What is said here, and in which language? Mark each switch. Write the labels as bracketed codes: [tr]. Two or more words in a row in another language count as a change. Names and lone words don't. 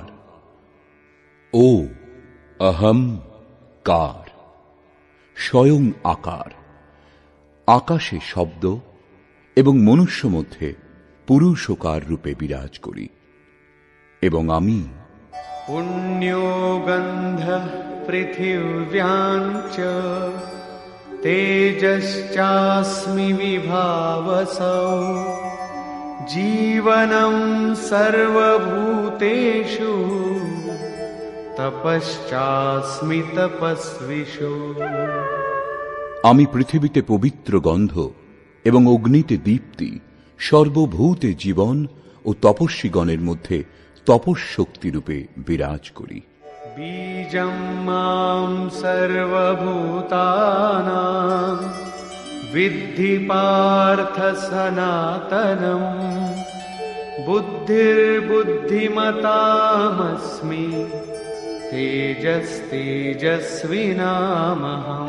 [bn] ও অহম কার, স্বয়ং আকার। আকাশে শব্দ এবং মনুষ্য মধ্যে পুরুষকার রূপে বিরাজ করি, এবং আমি [sa] पुण्यो गन्धः पृथिव्याञ्च तेजश्चास्मि विभावसौ जीवनं सर्वभूतेषु तपश्चास्मि तपस्विषु। [bn] আমি পৃথিবীতে পবিত্র গন্ধ এবং অগ্নিতে দীপ্তি, সর্বভূতে জীবন ও তপস্বীগণের মধ্যে তপঃশক্তিরূপে বিরাজ করি। [sa] বীজং মাম সর্বভূতানাং বিদ্ধি পার্থ সনাতনম বুদ্ধির্বুদ্ধিমতামস্মি তেজস্তেজস্বিনামহম।